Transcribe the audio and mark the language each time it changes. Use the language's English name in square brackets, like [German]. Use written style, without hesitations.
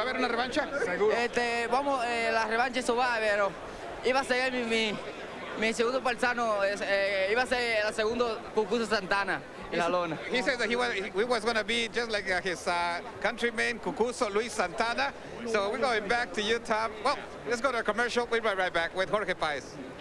[Spanish] ¿Va a haber una revancha? Vamos, la revancha eso va, pero iba a ser mi segundo paisano, iba a ser el segundo Cucuzo Santana. [English] He says that he was going to be just like his countryman, Cucuzo Luis Santana. So we're going back to you, Tom. Well, let's go to a commercial. We'll be right back with Jorge Paez.